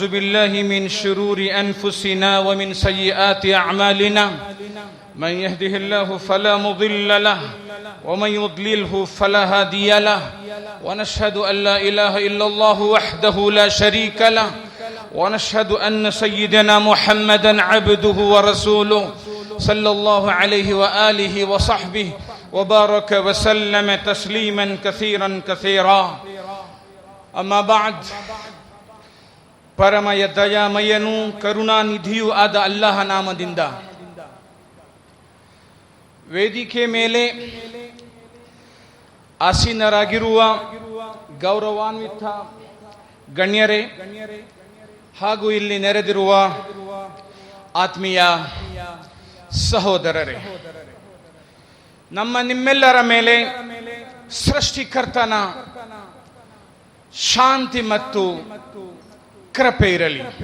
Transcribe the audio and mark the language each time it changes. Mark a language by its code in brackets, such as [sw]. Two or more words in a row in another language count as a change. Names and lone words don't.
[ar] بالله من شرور أنفسنا ومن سيئات أعمالنا من يهده الله فلا مضل له ومن يضلله فلا هادي له ونشهد أن لا إله إلا الله وحده لا شريك له ونشهد أن سيدنا محمدا عبده ورسوله صلى الله عليه وآله وصحبه وبارك وسلم تسليما كثيرا كثيرا أما بعد [kn] ಪರಮಯ ದಯಾಮಯನೂ ಕರುಣಾನಿಧಿಯೂ ಆದ ಅಲ್ಲಾಹ ನಾಮದಿಂದ ವೇದಿಕೆ ಮೇಲೆ ಆಸೀನರಾಗಿರುವ ಗೌರವಾನ್ವಿತ ಗಣ್ಯರೇ ಹಾಗೂ ಇಲ್ಲಿ ನೆರೆದಿರುವ ಆತ್ಮೀಯ ಸಹೋದರರೇ, ನಮ್ಮ ನಿಮ್ಮೆಲ್ಲರ ಮೇಲೆ ಸೃಷ್ಟಿಕರ್ತನ ಶಾಂತಿ ಮತ್ತು ಕೃಪೆ ಇರಲಿ.